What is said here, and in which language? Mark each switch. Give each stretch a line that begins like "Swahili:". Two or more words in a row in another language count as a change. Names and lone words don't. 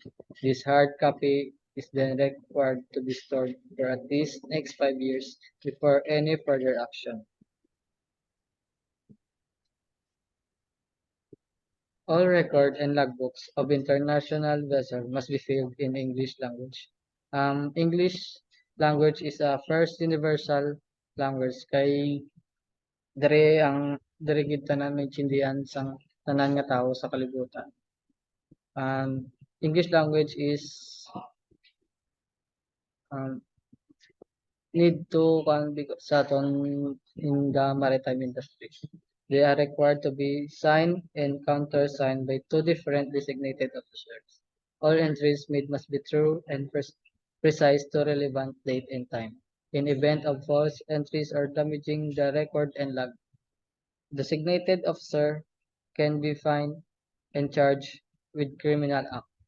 English: This hard copy is then required to be stored for at least next 5 years before any further action. All record and logbooks of international vessels must be filled in English language. English language is a first universal language
Hiligaynon: kay dire gid tanan maintindihan sang tanan nga tawo sa kalibutan.
English: English language is um, need to
Hiligaynon: sa aton
English: in the maritime industry. They are required to be signed and countersigned by two different designated officers. All entries made must be true and precise to relevant date and time. In event of false entries or damaging the record and log, designated officer can be fined and charged with criminal act.